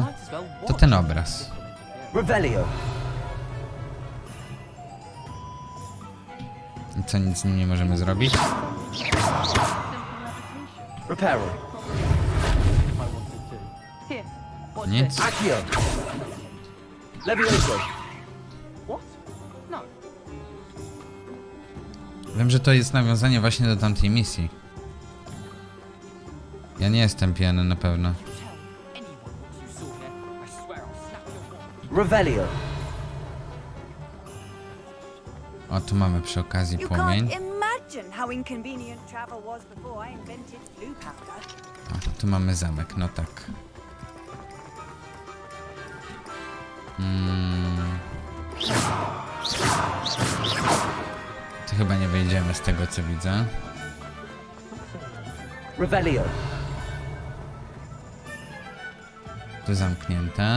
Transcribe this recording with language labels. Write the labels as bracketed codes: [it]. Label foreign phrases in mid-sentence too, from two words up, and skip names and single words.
[pl] To ten obraz. Revelio. I co, nic z nim nie możemy zrobić? Reparo. Nic. Accio. Levioso. Wiem, że to jest nawiązanie właśnie do tamtej misji. Ja nie jestem pijany na pewno. Revelio. O, tu mamy przy okazji [en] You [pl] płomień. [en] can't imagine how inconvenient travel was before I invented blue powder. [pl] O, tu mamy zamek, no tak. chyba nie wyjdziemy z tego, co widzę. Revelio. Tu zamknięte.